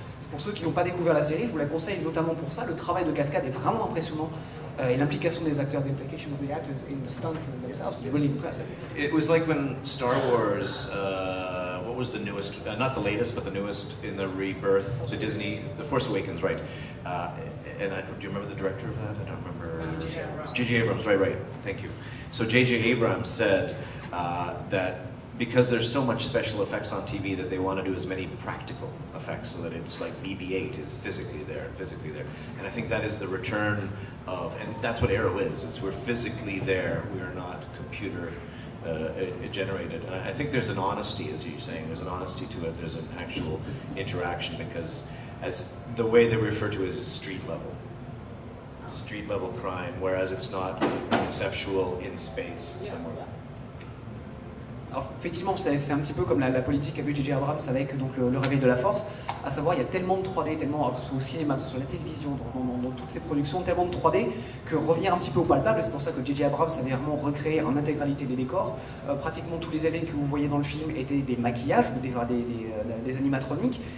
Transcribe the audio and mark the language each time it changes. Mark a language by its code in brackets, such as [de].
[fr] C'est pour ceux qui n'ont pas découvert la série, je vous la conseille notamment pour ça, le travail de cascade est vraiment impressionnant, et l'implication des acteurs, [en] the implication of the actors in the stunts themselves is really impressive. It was like when Star Wars, what was the newest, not the latest, but the newest in the rebirth, the Disney, The Force Awakens, right? Do you remember the director of that? I don't remember. J.J. Abrams, right, thank you. So J.J. Abrams said that because there's so much special effects on TV that they want to do as many practical effects so that it's like BB-8 is physically there. And I think that is the return of, and that's what Arrow is we're physically there, we are not computer generated. And I think there's an honesty, as you're saying, there's an honesty to it, there's an actual interaction because as the way they refer to it is street level crime, whereas it's not conceptual in space somewhere. [fr] Alors, effectivement, c'est un petit peu comme la politique qu'a vu J.J. Abrams avec donc, le réveil de la force, à savoir il y a tellement de 3D, tellement, que ce soit au cinéma, que ce soit à la télévision, dans toutes ces productions, tellement de 3D que revenir un petit peu au palpable, c'est pour ça que J.J. Abrams avait vraiment recréé en intégralité les décors. Pratiquement tous les aliens que vous voyez dans le film étaient des maquillages ou des animatroniques.